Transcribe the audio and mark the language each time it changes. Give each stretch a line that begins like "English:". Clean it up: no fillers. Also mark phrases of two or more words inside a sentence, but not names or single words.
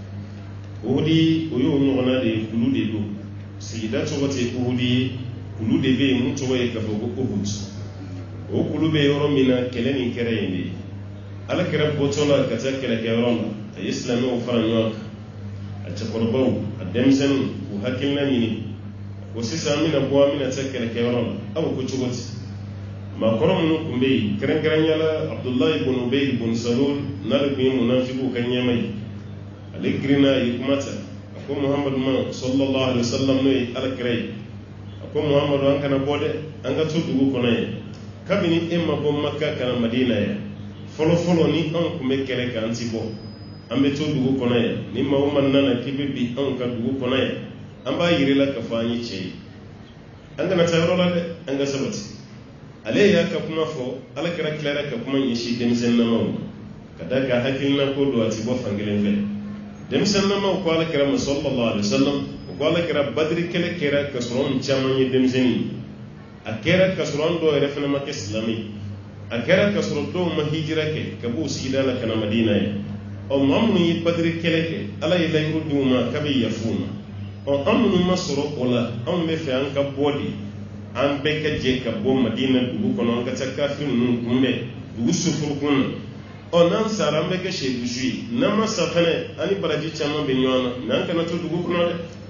Bambara: Uhudi o y'o ɲɔgɔnna de ye kulu de don sigida cogo tɛ Uhudi ye kulu de bɛ yen mun cogo ye ka fɔ ko Uhud o kulu bɛ yɔrɔ min na kɛlɛ nin kɛra yen de ala kɛra bɔtɔ la ka taa kɛlɛkɛyɔrɔ la a ye silamɛw fara ɲɔgɔn kan a cɛkɔrɔbaw a denmisɛnninw k'u hakilina ɲini o sisan an bɛna bɔ an bɛna taa kɛlɛkɛyɔrɔ la aw ko cogo di maakɔrɔ minnu tun bɛ yen kɛrɛnkɛrɛnya la Abdullahi ibn Ubay ibn Salul n'ale tun ye munafiku ka ɲɛma ye ale girinna a ye kuma ta a ko Muhammadu ma
Arabic: صلى الله عليه وسلم
Bambara: n'o ye alakira ye a ko Muhammadu an kana bɔ dɛ an ka to dugu kɔnɔ ye kabini e ma bɔ Makka kana Madina ye fɔlɔfɔlɔ ni anw tun bɛ kɛlɛ kan an ti bɔ an bɛ to dugu kɔnɔ ye ni maa o maa nana k'i bɛ bi anw ka dugu kɔnɔ ye an b'a yirila k'a fɔ an ye cɛ ye an kana taa yɔrɔ la dɛ an ka sabati ale y'a ka kuma fɔ ala kɛra tilara ka kuma ɲɛsin denmisɛnninamaw ma ka da ka hakilina ko don a ti bɔ fankelen fɛ denmisɛnninamaw ko ala kɛra
Arabic: صلى الله عليه وسلم
Bambara: o ko ala kɛra badiri kɛlɛ kɛra ka sɔrɔ anw caman ye denmisɛnnin a kɛra ka sɔrɔ an dɔw yɛrɛ fana ma kɛ silamɛ a kɛra ka sɔrɔ dɔw ma hijira kɛ ka b'u sigida la ka na Madina ye maa minnu ye badiri kɛlɛ kɛ ala ye layiru d'u ma k'a bɛ yafa u ma an minnu ma sɔrɔ o la anw bɛ fɛ an ka bɔ de an bɛɛ ka jɛ ka bɔ Madina dugu kɔnɔ an ka taa kafiri ninnu kunbɛn dugu sufurukun na n'an sara an bɛ kɛ seyidusu ye n'an ma sa fɛnɛ an ni baraji caman bɛ ɲɔgɔn na mɛ an kana to dugu kɔnɔ dɛ